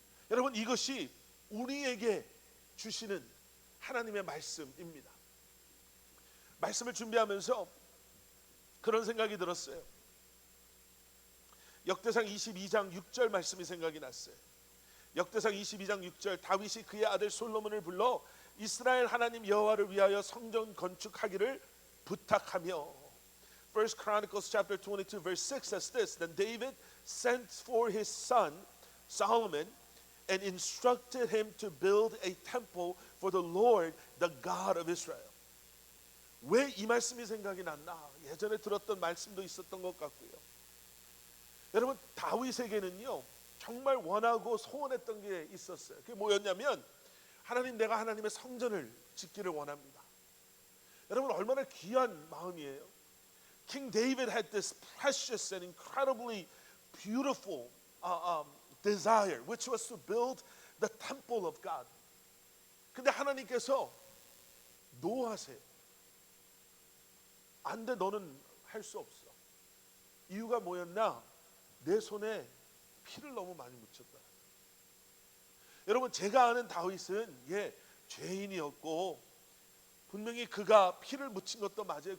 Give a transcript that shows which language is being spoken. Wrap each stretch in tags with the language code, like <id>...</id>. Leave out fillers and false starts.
<ko>여러분, 이것이 우리에게 주시는 하나님의 말씀입니다. 말씀을 준비하면서 그런 생각이 들었어요. 역대상 22장 6절 말씀이 생각이 났어요. 역대상 22장 6절, 다윗이 그의 아들 솔로몬을 불러 이스라엘 하나님 여호와를 위하여 성전 건축하기를 부탁하며,</ko> <en>First Chronicles chapter 22 verse 6 says this, Then David sent for his son Solomon and instructed him to build a temple for the Lord, the God of Israel.</en> <ko>왜 이 말씀이 생각이 났나? 예전에 들었던 말씀도 있었던 것 같고요. 여러분, 다윗에게는요 정말 원하고 소원했던 게 있었어요. 그게 뭐였냐면, 하나님, 내가 하나님의 성전을 짓기를 원합니다. 여러분, 얼마나 귀한 마음이에요.</ko> <en>King David had this precious and incredibly beautiful desire, which was to build the temple of God.</en> <ko>근데 하나님께서 노하세요. 안 돼, 너는 할 수 없어. 이유가 뭐였나? 내 손에 피를 너무 많이 묻혔다. 여러분, 제가 아는 다윗은 죄인이었고 분명히 그가 피를 묻힌 것도 맞아요.</ko>